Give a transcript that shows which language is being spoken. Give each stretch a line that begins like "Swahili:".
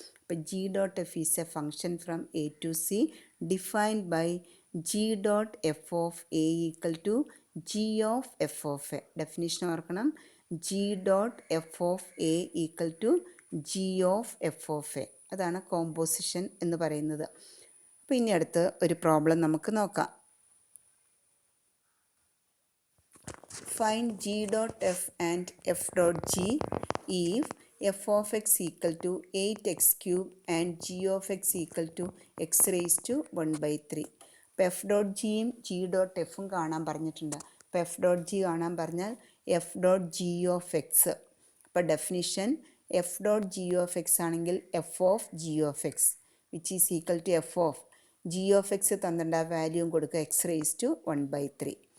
Malayalam: അപ്പോൾ
English: G dot f is a function from a to c defined by g dot f of a equal to g of f of a. Definition
Malayalam: ഓർക്കണം,
English: G dot f of a equal to g of f of a.
Malayalam: അതാണ് composition എന്ന് പറയുന്നത്. അപ്പോൾ ഇനി അടുത്ത് ഒരു problem നമുക്ക് നോക്കാം.
English: Find g dot f and f dot g if f of x equal to 8x cube and g of x equal to x raised to 1/3.
Malayalam: അപ്പോൾ എഫ് ഡോട്ട് ജിയും ജി ഡോട്ട് എഫും കാണാൻ പറഞ്ഞിട്ടുണ്ട്. അപ്പോൾ എഫ് ഡോട്ട് ജി കാണാൻ പറഞ്ഞാൽ F dot G of X. അപ്പോൾ
English: definition f dot g of x
Malayalam: ആണെങ്കിൽ
English: f of g of x which is equal to f of g of x
Malayalam: തന്നിട്ട് ആ വാല്യൂവും കൊടുക്കുക
English: X raise to 1/3.